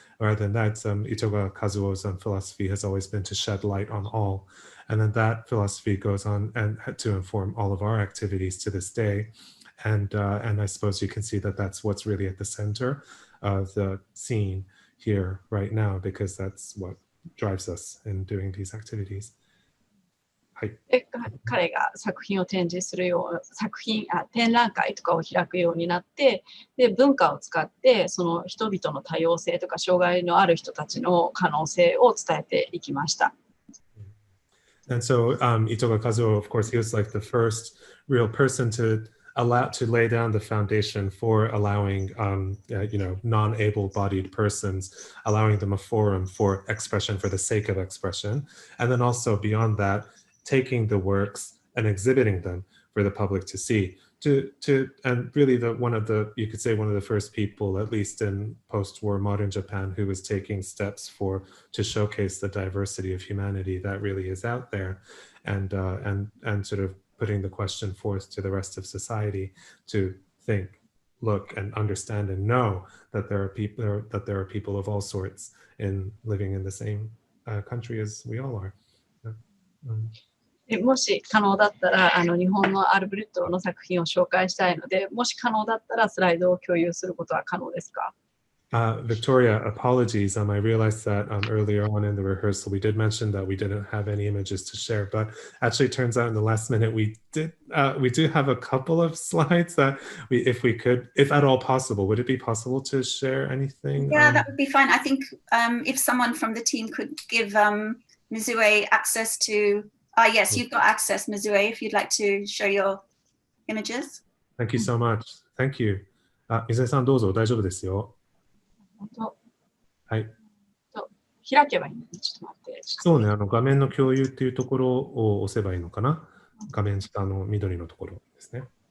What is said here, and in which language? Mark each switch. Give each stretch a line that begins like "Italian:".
English: Rather than that, Itoga Kazuo's philosophy has always been to shed light on all, and then that philosophy goes on and to inform all of our activities to this day. And I suppose you can see that that's what's really at the center of the scene here right now, because that's what drives us in doing these activities.
Japanese: で彼が作品を展示するよう展覧会とかを開くようになって、で文化を使ってその人々の多様性とか障害のある人たちの可能性を伝えていきました。
English: And so Itoga Kazuo, of course, he was like the first real person to lay down the foundation for allowing, non-able-bodied persons, allowing them a forum for expression for the sake of expression. And then also beyond that, taking the works and exhibiting them for the public to see. And really you could say one of the first people, at least in post-war modern Japan, who was taking steps to showcase the diversity of humanity that really is out there, and sort of putting the question forth to the rest of society to think, look, and understand and know that there are people of all sorts living in the same country as we all are.
Japanese: もし可能だったら日本のアルブレットの作品を紹介したいので、もし可能だったらスライドを共有することは可能ですか？
English: Victoria, apologies. I realized that earlier on in the rehearsal, we did mention that we didn't have any images to share, but actually it turns out in the last minute, we do have a couple of slides that if at all possible, would it be possible to share anything? Yeah, that would be fine. I think if someone from the team could give Mizue access to, yes, you've got access, Mizue, if you'd like to show your images. Thank you so much. Thank you.
Japanese: Mizue さんどうぞ、大丈夫ですよ。はい。開けばいいんだね。ちょっと待って。そうね、画面の共有っていうところを押せばいいのかな。画面下の緑のところですね。